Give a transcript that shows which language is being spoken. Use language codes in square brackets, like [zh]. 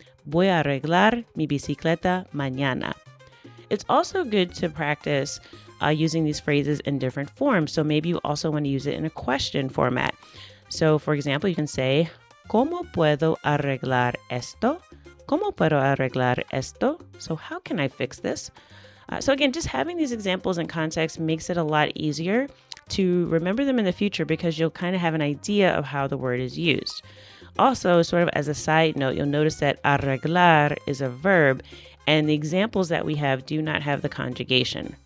[es] Voy a arreglar mi bicicleta mañana. [en] It's also good to practice using these phrases in different forms. So maybe you also want to use it in a question format. So for example, you can say, [es] ¿Cómo puedo arreglar esto? ¿Cómo puedo arreglar esto? [en] So how can I fix this? So again, just having these examples in context makes it a lot easier to remember them in the future because you'll kind of have an idea of how the word is used. Also, sort of as a side note, you'll notice that arreglar is a verb and the examples that we have do not have the conjugation.